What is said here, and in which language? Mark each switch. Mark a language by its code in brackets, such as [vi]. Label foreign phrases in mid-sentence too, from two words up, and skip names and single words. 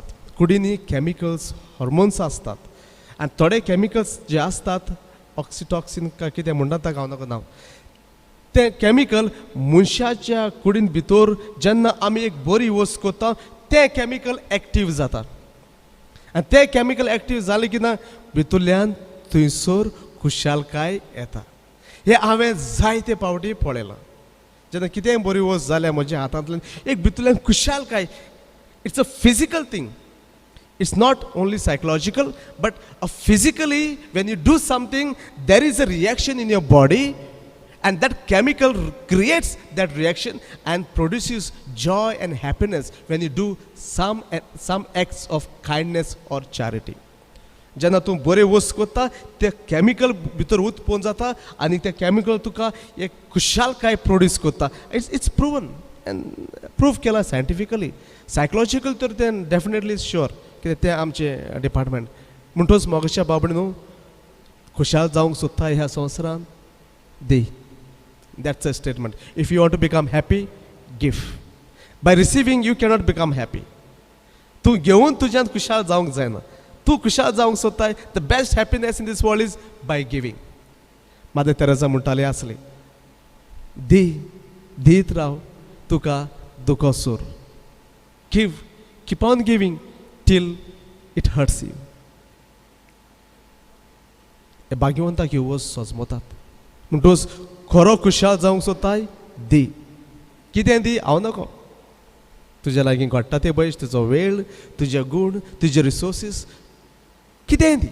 [kok] कुडींनी कॅमिकल्स, हॉर्मोन्स आसतात. आनी थोडे कॅमिकल्स जे आसतात, ऑक्सिटॉक्सीन काय कितें म्हणटात ताका हांव नाका नांव, ते कॅमिकल मनशाच्या कुडीन भितर जेन्ना आमी एक बरी वस्त करता ते कॅमिकल एक्टीव जाता. आनी ते कॅमिकल एक्टीव जाले की ना भितरल्यान थंयसर खुशालकाय येता. हे हांवें जायते पावटी पळयलां. जेन्ना कितेंय बरी वस्त जाल्या म्हज्या हातांतल्यान एक भितरल्यान खुशालकाय. [en] It's a physical thing. It's not only psychological, but physically, when you do something, there is a reaction in your body, and that chemical creates that reaction and produces joy and happiness when you do some acts of kindness or charity. [kok] जेन्ना तूं बरे वस्त करता ते कॅमिकल भितर उत्पन्न जाता आनी ते कॅमिकल तुका एक खुशालकाय प्रोड्यूस करता. [en] It's proven and prove केला scientifically. सायकोलॉजिकल तर तें definitely sure कित्याक तें आमचें डिपार्टमेंट. [kok] म्हणटच मोगाच्या बाबडे न्हू, खुशाल जावंक सोदता ह्या संवसारान, दी. [en] That's a statement. If you want to become happy, give. By receiving, you cannot become happy. [kok] तूं घेवन तुज्यान खुशाल जावंक जायना. तूं खुशाल जावंक सोदताय, [en] the best happiness in this world is by giving. [kok] मादर तेरेसा म्हणटाली आसली, दी दीत राव तुका दुखोसूर. [en] Give, keep on giving till it hurts you. [kok] हे भाग्यवंताक ह्यो वस्त सजमतात. म्हणटोच खरो खुशाल जावंक सोदताय दी. कितें दी? हांव नको. तुज्या लागीं घडटा ते पळय, तुजो वेळ, तुजे गूण, तुजे रिसोर्सीस, कितेंय दी.